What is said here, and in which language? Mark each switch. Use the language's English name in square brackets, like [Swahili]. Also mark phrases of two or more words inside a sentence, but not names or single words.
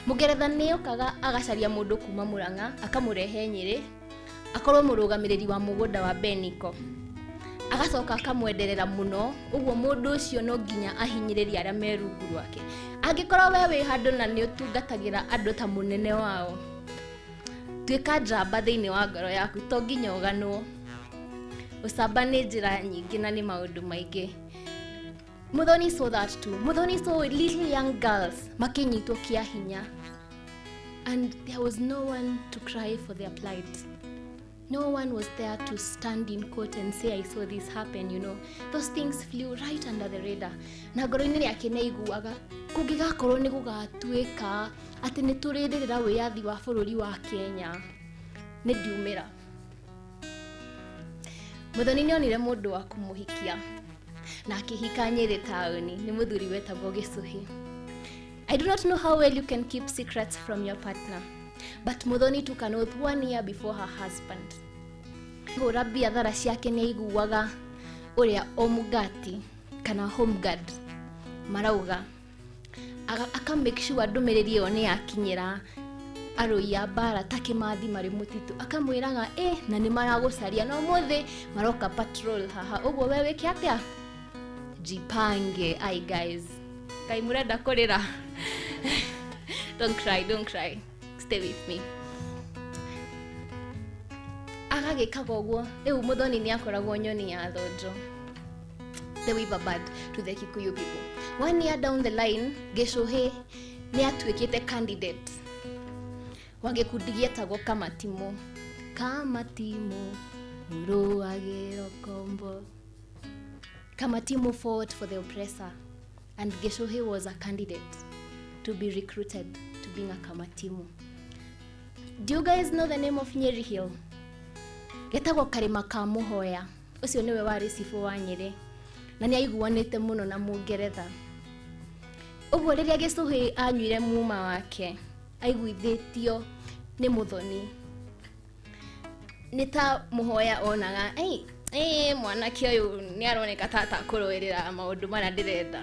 [Kikuyu] Mugeretha nĩ okaga agacaria mũndũ kuma Murang'a akamurehe Nyeri akorwo mũrũgamĩrĩri wa mũgũnda wa Beniko agacoka akamwenderera muno ũguo mũndũ ũcio no nginya ahinyĩrĩrie arĩa me rungu rwake angĩkorwo we wĩ handũ na nĩ ũtungatagĩra andũ ta mũnene wao tuĩka njamba thĩinĩ wa ngoro yaku to nginya ũganwo ũcamba nĩ njĩra nyingĩ na nĩ maũndũ maingĩ Muthoni [English] saw that too. Muthoni saw little young girls [Kikuyu] makinyitwo kia hinya. [English] And there was no one to cry for their plight. No one was there to stand in court and say, I saw this happen, you know. Those things flew right under the radar. [Kikuyu] Na ngoro-inĩ yake nĩ aiguaga kũngĩgakorwo nĩ gũgatuĩka atĩ nĩ tũrĩrĩrĩra wĩyathi wa bũrũri wa Kenya nĩ ndiumĩra. Muthoni nĩ onire mũndũ wa kũmũhikia na akĩhika Nyeri taũni nĩ mũthuri wetagwo Gĩcũhĩ. [English] I do not know how well you can keep secrets from your partner, but Muthoni took an oath 1 year before her husband. [Kikuyu] Hũra biathara ciake nĩ aiguaga ũrĩa omugati kana [English] home guard [Kikuyu] marauga aka [English] make sure [Kikuyu] ndũmĩrĩri ĩyo nĩ yakinyĩra arũi a mbara ta Kĩmathi marĩ mũtitũ akamwĩraga na nĩ maragũcaria no mũthĩ maroka patrol haha ũguo we wĩke atĩa jipange. [English] Ai guys, [Kikuyu] kai murenda kũrĩra [English] don't cry, stay with me. [Kikuyu] Agagĩkaga ũguo rĩu Muthoni nĩ akoragwo nyoni ya thonjo, [English] the weaver bird to the Kikuyu people. [Kikuyu] 1 year down the line Gĩcũhĩ nĩ atuĩkĩte candidate wa gĩkundi gĩetagwo Kamatimu ũrũagĩrwo kombo. [English] Kamatimu fought for the oppressor, and Gĩcũhĩ was a candidate to be recruited to being a Kamatimu. Do you guys know the name of Nyeri Hill? [Kikuyu] Getagwo karĩma ka Mũhoya. Ũcio nĩwe warĩ cibũ wa Nyeri na nĩ aiguanĩte mũno na Mũngeretha. Ũguo rĩrĩa Gĩcũhĩ anyuire muma wake aiguithĩtio nĩ Muthoni. Nĩ ta Mũhoya onaga mwanake ũyũ nĩ aroneka tata kũrũĩrĩra maũndũ marĩa ndĩrenda.